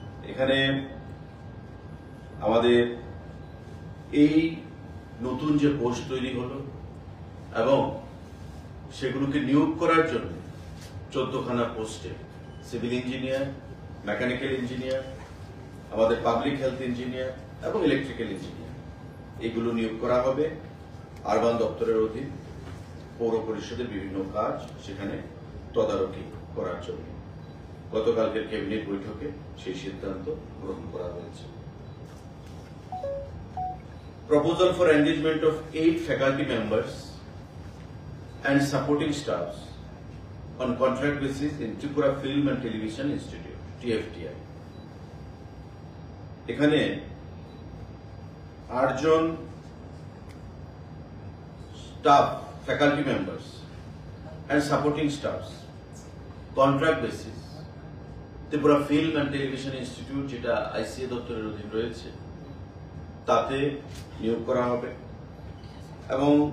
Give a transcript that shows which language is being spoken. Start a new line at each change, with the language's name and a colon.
Bangla: এখানে আমাদের এই নতুন যে পোস্ট তৈরি হলো এবং সেগুলোকে নিয়োগ করার জন্য 14 খানা পোস্টে সিভিল ইঞ্জিনিয়ার, মেকানিক্যাল ইঞ্জিনিয়ার, আমাদের পাবলিক হেলথ ইঞ্জিনিয়ার এবং ইলেকট্রিক্যাল ইঞ্জিনিয়ার এগুলো নিয়োগ করা হবে আরবান দপ্তরের অধীন পৌর পরিষদের বিভিন্ন কাজ সেখানে তদারকি করার জন্য গতকালকের ক্যাবিনেট বৈঠকে সেই সিদ্ধান্ত গ্রহণ করা হয়েছে।
English: Proposal for engagement of 8 faculty members and supporting staffs on contract basis in Tripura Film and Television Institute, TFTI.
Bangla: এখানে 8 জন staff,
English: faculty members and supporting staffs, contract basis,
Bangla: Tripura Film and Television Institute, যেটা ICA দপ্তরের অধীন রয়েছে, তাতে নিয়োগ করা হবে এবং